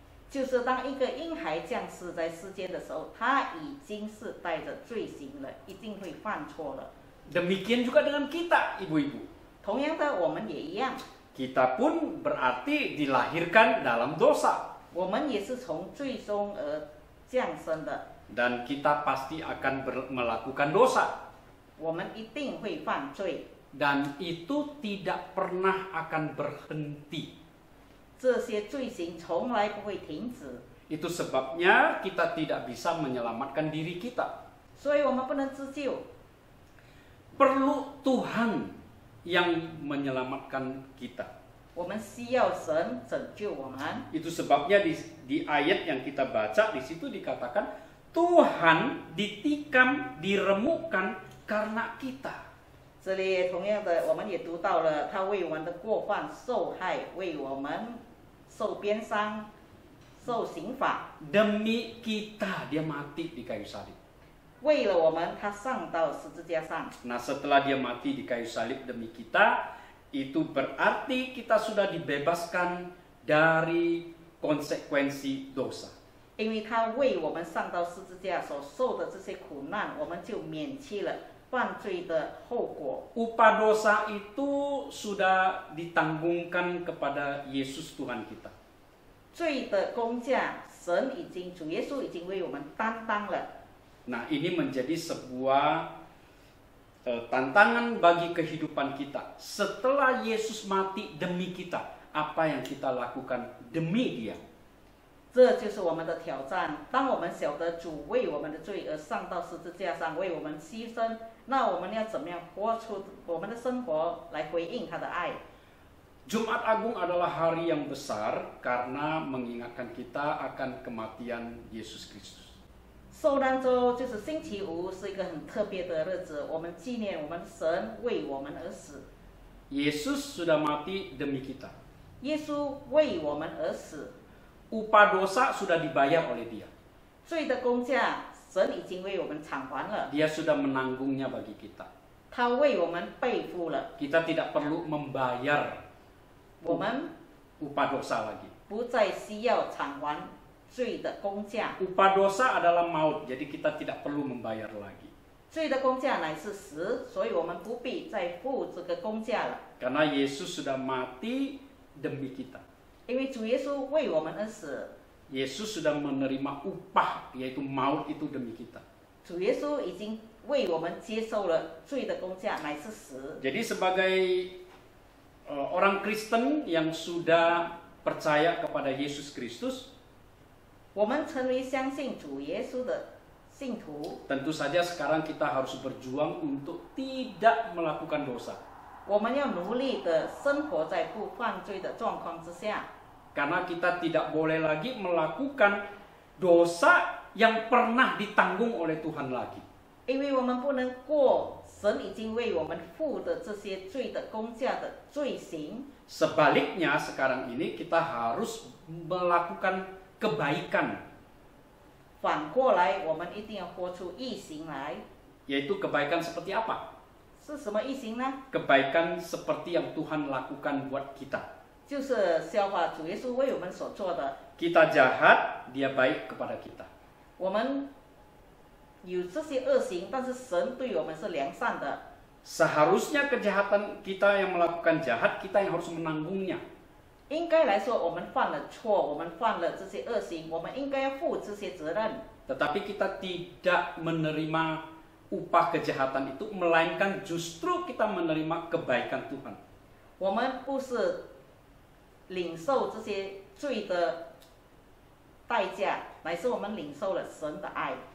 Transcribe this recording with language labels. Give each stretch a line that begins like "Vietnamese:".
Chinese: 就是当一个婴孩降世在世间的时候，他已经是带着罪行了，一定会犯错了。
Indonesian: Demikian juga dengan kita, ibu-ibu.
Chinese: 同样的，我们也一样，
Indonesian: Kita pun berarti dilahirkan dalam dosa.
Chinese: 我们也是从罪中而降生的，
Indonesian: Dan kita pasti akan melakukan dosa.
Chinese: 我们一定会犯罪，
Indonesian: Dan itu tidak pernah akan berhenti.
Chinese: 这些罪行从来不会停止，
Indonesian: Itu sebabnya kita tidak bisa menyelamatkan diri kita.
Chinese: 所以我们不能自救，
Indonesian: Perlu Tuhan yang menyelamatkan kita.
Chinese: 我们需要神拯救我们。
Indonesian: Itu sebabnya di ayat yang kita baca di situ dikatakan Tuhan ditikam, diremukkan karena kita.
Chinese: 这里也同样的，我们也读到了他为我们的过犯受害，为我们受鞭伤、受刑罚，
Indonesian: Demi kita dia mati di kayu salib.
Chinese: 为了我们他上到十字架上。
Indonesian: Nah, setelah dia mati di kayu salib demi kita, itu berarti kita sudah dibebaskan dari konsekuensi dosa.
Chinese: 因为他为我们上到十字架所受的这些苦难，我们就免去了犯罪的后果。
Indonesian: Upah dosa itu sudah ditanggungkan kepada Yesus Tuhan kita.
Chinese: 罪的工价，主耶稣已经为我们担当了。
Indonesian: Nah, ini menjadi sebuah tantangan bagi kehidupan kita. Setelah Yesus mati demi kita, apa yang kita lakukan demi Dia?
Chinese: 这就是我们的挑战。当我们晓得主为我们的罪而上到十字架上为我们牺牲，那我们要怎么样活出我们的生活来回应他的爱？
Indonesian: Jumat Agung adalah hari yang besar karena mengingatkan kita akan kematian Yesus Kristus.
Chinese: 受难周就是星期五，是一个很特别的日子，我们纪念我们神为我们而死。
Indonesian: Yesus sudah mati demi kita.
Chinese: 耶稣为我们而死，
Indonesian: Upah dosa sudah dibayar oleh Dia.
Chinese: 罪的工价，神已经为我们偿还了，
Indonesian: Dia sudah menanggungnya bagi kita.
Chinese: 他为我们背负了，
Indonesian: Kita tidak perlu membayar
Chinese: 我们
Indonesian: upah dosa lagi.
Chinese: 不再需要偿还罪的工价。
Indonesian: Upah dosa adalah maut, jadi kita tidak perlu membayar lagi.
Chinese: 罪的工价乃是死，所以我们不必再付这个工价了，
Indonesian: Karena Yesus sudah mati demi kita.
Chinese: 因为主耶稣为我们而死，
Indonesian: Yesus sudah menerima upah, yaitu maut itu demi kita.
Chinese: 主耶稣已经为我们接受了罪的工价，乃是死。
Indonesian: Jadi sebagai orang Kristen yang sudah percaya kepada Yesus Kristus,
Chinese: 我们成为相信主耶稣的信徒，
Indonesian: tentu saja sekarang kita harus berjuang untuk tidak melakukan dosa.
Chinese: 我们要努力的生活在不犯罪的状况之下，
Indonesian: Karena kita tidak boleh lagi melakukan dosa yang pernah ditanggung oleh Tuhan lagi.
Chinese: 因为我们不能过神已经为我们付的这些罪的工价的罪行。
Indonesian: Sebaliknya sekarang ini kita harus melakukan kebaikan,
Chinese: 反过来，我们一定要活出义行来。
Indonesian: yaitu kebaikan seperti apa?
Chinese: 是什么义行呢？
Indonesian: Kebaikan seperti yang Tuhan lakukan buat kita.
Chinese: 就是效法主耶稣为我们所做的。
Indonesian: Kita jahat, Dia baik kepada kita.
Chinese: 我们有这些恶行，但是神对我们是良善的。
Indonesian: Seharusnya kejahatan kita yang melakukan jahat, kita yang harus menanggungnya.
Chinese: 应该来说，我们犯了错，我们犯了这些恶行，我们应该要负这些责任。
Indonesian: Tetapi kita tidak menerima upah kejahatan itu, melainkan justru kita menerima kebaikan Tuhan.
Chinese: 我们不是领受这些罪的代价，乃是我们领受了神的爱。